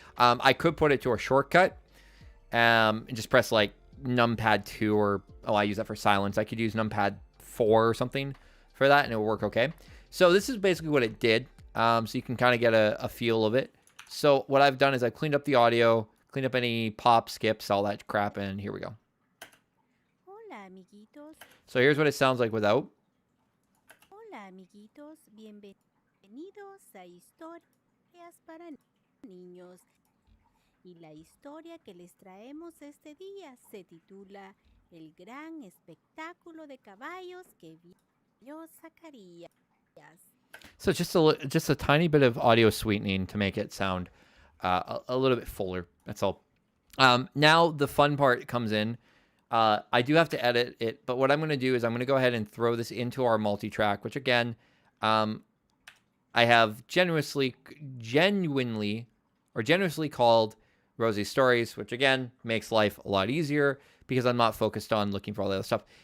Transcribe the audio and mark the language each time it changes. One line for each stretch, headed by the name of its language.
English: I could put it to a shortcut and just press like numpad 2 or I use that for silence. I could use numpad 4 or something for that and it will work okay. So this is basically what it did. So you can kind of get a feel of it. So what I've done is I've cleaned up the audio, cleaned up any pop, skips, all that crap, and here we go.
Spanish: Hola, amiguitos.
English: So here's what it sounds like without.
Spanish: Hola, amiguitos. Bienvenidos a Historias para Niños. Y la historia que les traemos este día se titula El gran espectáculo de caballos que vio Zacarías.
English: So just a tiny bit of audio sweetening to make it sound a little bit fuller. That's all. Now the fun part comes in. I do have to edit it, but what I'm going to do is I'm going to go ahead and throw this into our multi-track, which again, I have generously called Rosie's Stories, which again makes life a lot easier because I'm not focused on looking for all the other stuff.